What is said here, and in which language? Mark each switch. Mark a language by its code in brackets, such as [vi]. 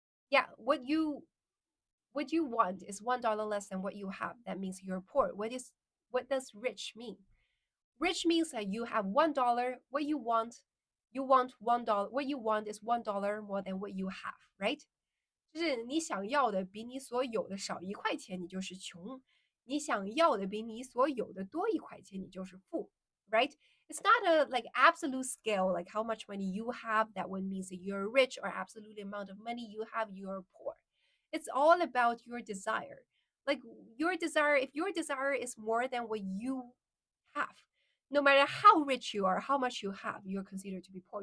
[en] Yeah, what you want is $1 less than what you have. That means you're poor. What does rich mean? Rich means that you have $1. You want $1. What you want is $1 more than what you have, right? [zh] 就是你想要的比你所有的少1块钱，你就是穷；你想要的比你所有的多1块钱，你就是富，right? [en] It's not a like absolute scale, like how much money you have, that one means that you're rich, or absolute amount of money you have, you're poor. It's all about your desire. Like your desire, if your desire is more than what you have, no matter how rich you are, how much you have, you're considered to be poor.